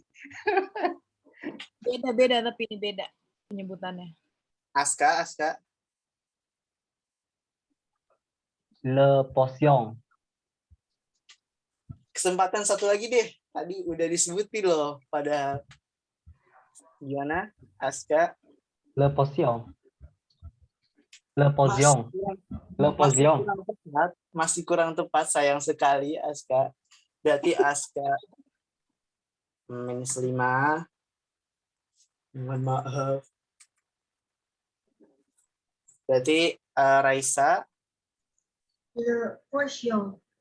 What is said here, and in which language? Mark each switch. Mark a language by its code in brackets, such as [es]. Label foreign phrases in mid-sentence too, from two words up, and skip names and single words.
[id] Beda-beda tapi ini beda penyebutannya. Aska. [fr] Le potion. [id] Kesempatan satu lagi deh. Tadi udah disebutin loh pada gimana? Aska. [fr] Le potion. Le potion. Le potion. [id] Masih kurang tepat, sayang sekali Aska. Berarti Aska -5. Mohon maaf. Berarti Raisa [fr] Le potion.